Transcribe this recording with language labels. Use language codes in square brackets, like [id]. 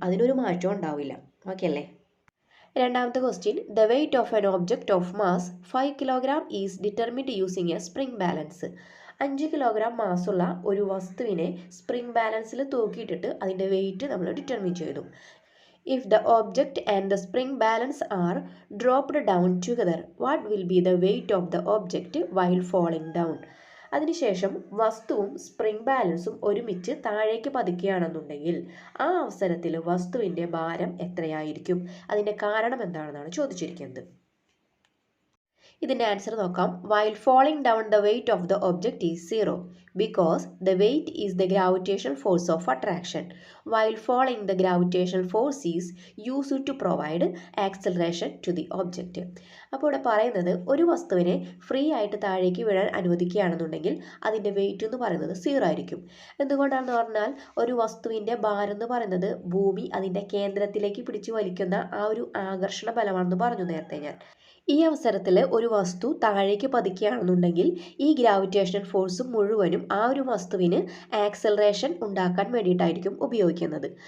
[ml] അതിനൊരു മാറ്റവും ഉണ്ടാവില്ല. ഓക്കെ അല്ലേ? രണ്ടാമത്തെ question, [en] The weight of an object of mass 5 kilogram is determined using a spring balance. [ml] 5 kilogram മാസുള്ള ഒരു വസ്തുവിനെ സ്പ്രിംഗ് ബാലൻസിൽ തൂക്കിയിട്ടിട്ട് അതിൻ്റെ വെയിറ്റ് നമ്മൾ ഡിറ്റർമിൻ ചെയ്തു. [en] If the object and the spring balance are dropped down together, what will be the weight of the object while falling down? [ml] അതിനുശേഷം വസ്തുവും spring ബാലൻസും ഒരുമിച്ച് താഴേക്ക് പതിക്കുകയാണെന്നുണ്ടെങ്കിൽ ആ അവസരത്തിൽ വസ്തുവിൻ്റെ ഭാരം എത്രയായിരിക്കും? അതിൻ്റെ കാരണം എന്താണെന്നാണ് ചോദിച്ചിരിക്കുന്നത്. ഇതിൻ്റെ ആൻസർ നോക്കാം. [en] While falling down, the weight of the object is 0 because the weight is the gravitational force of attraction. While falling, the gravitational force is used to provide acceleration to the object. [ml] അപ്പോൾ ഇവിടെ പറയുന്നത് ഒരു വസ്തുവിനെ free ആയിട്ട് താഴേക്ക് വീഴാൻ അനുവദിക്കുകയാണെന്നുണ്ടെങ്കിൽ അതിൻ്റെ wait എന്ന് പറയുന്നത് 0 ആയിരിക്കും. എന്തുകൊണ്ടാണെന്ന് പറഞ്ഞാൽ ഒരു വസ്തുവിൻ്റെ ഭാരം എന്ന് പറയുന്നത് ഭൂമി അതിൻ്റെ കേന്ദ്രത്തിലേക്ക് പിടിച്ചു വലിക്കുന്ന ആ ഒരു ആകർഷണ ബലമാണെന്ന് പറഞ്ഞു നേരത്തെ ഞാൻ. ഈ അവസരത്തിൽ ഒരു വസ്തു താഴേക്ക് പതിക്കുകയാണെന്നുണ്ടെങ്കിൽ ഈ ഗ്രാവിറ്റേഷണൽ ഫോഴ്സ് മുഴുവനും ആ ഒരു വസ്തുവിന് ആക്സലറേഷൻ ഉണ്ടാക്കാൻ വേണ്ടിയിട്ടായിരിക്കും ഉപയോഗിക്കുന്നത്.